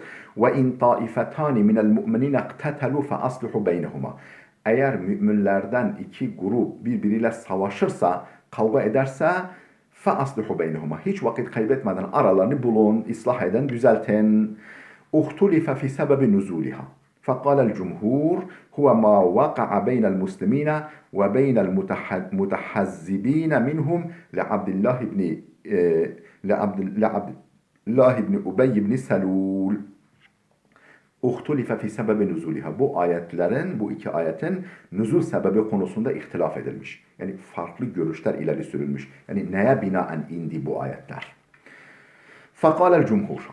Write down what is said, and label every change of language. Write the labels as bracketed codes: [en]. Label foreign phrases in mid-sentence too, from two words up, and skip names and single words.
[ar] وإن طائفتان من المؤمنين اقتتلوا فأصلحوا بينهما. [tr] Eğer müminlerden iki grup birbiriyle savaşırsa, kavga ederse [ar] فأصلحوا بينهما. [tr] Hiç vakit kaybetmeden aralarını bulun, ıslah edin, düzeltin. [ar] اختلف في سبب نزولها. فقال الجمهور هو ما وقع بين المسلمين وبين المتحزبين منهم لعبد الله بن لعبد الله ibn Ubey ibn Selul. اختلف في سبب نزولها. [tr] Bu ayetlerin, bu iki ayetin nüzul sebebi konusunda ihtilaf edilmiş. Yani farklı görüşler ileri sürülmüş. Yani neye binaen indi bu ayetler? [ar] فقال الجمهور.